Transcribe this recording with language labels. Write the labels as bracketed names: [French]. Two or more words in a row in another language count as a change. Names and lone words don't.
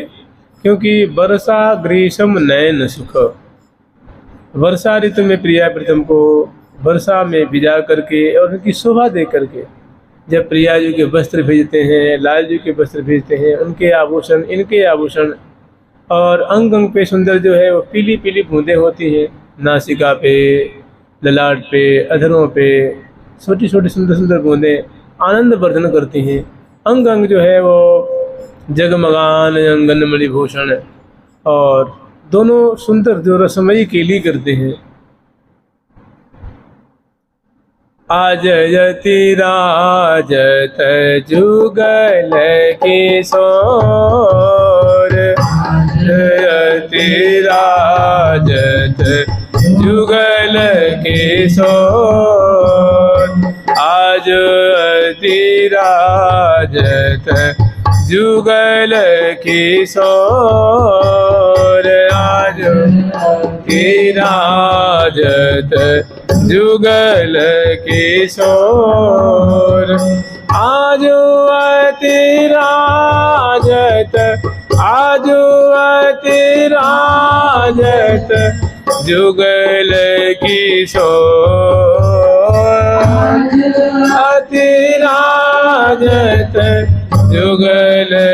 [Hindi] क्योंकि वर्षा ग्रीष्म नयन सुख, वर्षा ऋतु में प्रिया प्रीतम को वर्षा में भिजा करके और उनकी शोभा दे करके जब प्रिया जी के वस्त्र भेजते हैं, लाल जी के वस्त्र भेजते हैं, उनके आभूषण, इनके आभूषण, और अंग अंग पे सुंदर जो है वो पीली पीली बूंदें होती हैं, नासिका पे, ललाट पे, अधरों पे छोटी छोटी सुंदर सुंदर बूंदें आनंद वर्धन करती हैं। अंग अंग जो है वो जगमगान अंगन मणिभूषण, और दोनों सुंदर जो रसमयी केली करते हैं। [Braj] आज यति राजत जुगल किशोर, यति राजत जुगल किशोर, आज यति राजत जुगल किशोर, आज यति राजत जुगल किशोर, आज अति राजत, आज अति राजत जुगल किशोर, अतिराजत जुगल